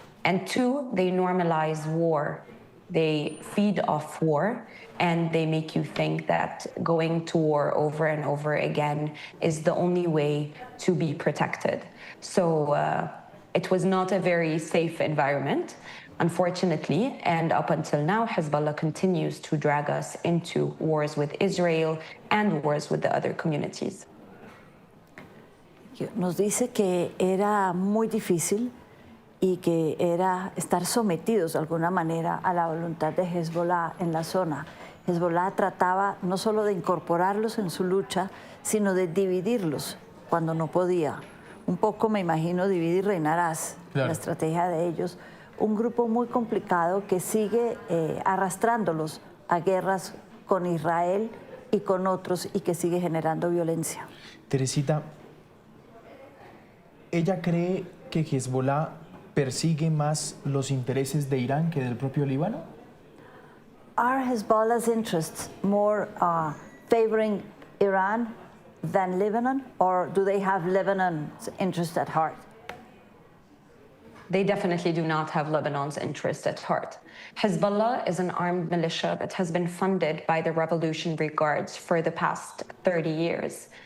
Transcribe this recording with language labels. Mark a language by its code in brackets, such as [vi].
[en] And two, they normalize war. They feed off war, and they make you think that going to war over and over again is the only way to be protected. So it was not a very safe environment, unfortunately, and up until now, Hezbollah continues to drag us into wars with Israel and wars with the other communities. [es] Nos dice que era muy difícil y que era estar sometidos de alguna manera a la voluntad de Hezbollah en la zona. Hezbollah trataba no solo de incorporarlos en su lucha, sino de dividirlos cuando no podía. Un poco, me imagino, divide y reinarás, claro. La estrategia de ellos. Un grupo muy complicado que sigue arrastrándolos a guerras con Israel y con otros y que sigue generando violencia. Teresita, ¿ella cree que Hezbollah persigue más los intereses de Irán que del propio Líbano? [en] Are Hezbollah's interests more favoring Iran than Lebanon, or do they have Lebanon's interest at heart? They definitely do not have Lebanon's interest at heart. Hezbollah is an armed militia that has been funded by the Revolutionary Guards for the past 30 years.